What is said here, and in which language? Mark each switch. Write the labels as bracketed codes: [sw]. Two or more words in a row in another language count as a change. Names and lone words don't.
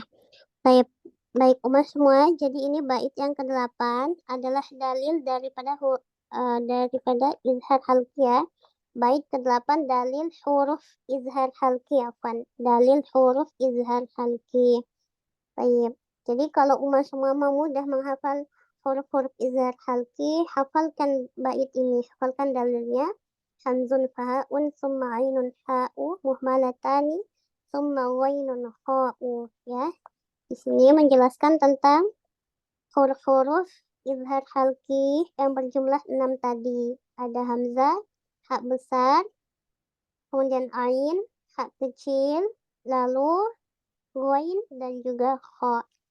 [id] Baik Umar semua, jadi ini bait yang ke-8 adalah dalil daripada [ar] إظهار حلقية. [id] Bait ke-8 dalil huruf [ar] إظهار حلقي, [id] dalil huruf [ar] إظهار حلقي. [id] Baik. Jadi kalau Umar semua mau mudah menghafal huruf-huruf [ar] إظهار حلقي, [id] hafalkan bait ini, hafalkan dalilnya. [ar] همز فهاء ثم عين حاء مهملتان ثم غين خاء, [id] ya. Di sini menjelaskan tentang huruf-huruf [ar] إظهار حلقي [id] yang berjumlah 6 tadi. Ada hamzah, ha besar, kemudian ain, ha kecil, lalu ghain dan juga kha.